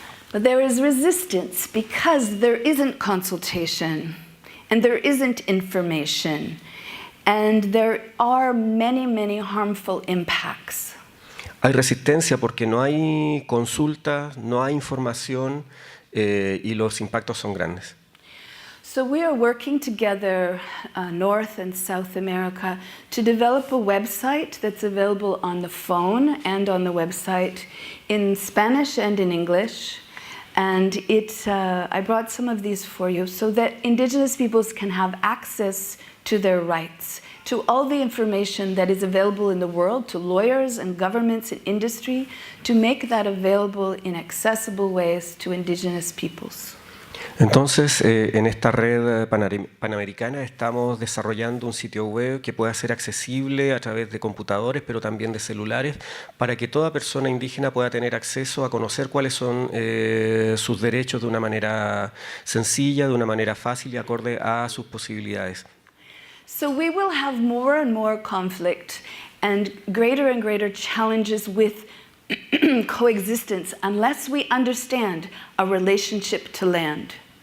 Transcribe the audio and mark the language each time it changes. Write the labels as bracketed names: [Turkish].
[English] But there is resistance because there isn't consultation and there isn't information and there are many, many harmful impacts. [Spanish] Hay resistencia porque no hay consultas, no hay información y los impactos son grandes. [English] So we are working together, North and South America, to develop a website that's available on the phone and on the website in Spanish and in English. And I brought some of these for you so that indigenous peoples can have access to their rights, to all the information that is available in the world, to lawyers and governments and industry, to make that available in accessible ways to indigenous peoples. [Spanish] Entonces, en esta red panamericana estamos desarrollando un sitio web que pueda ser accesible a través de computadores, pero también de celulares, para que toda persona indígena pueda tener acceso a conocer cuáles son sus derechos de una manera sencilla, de una manera fácil y acorde a sus posibilidades. [English] So we will have more and more conflict and greater challenges with coexistence unless we understand our relationship to land.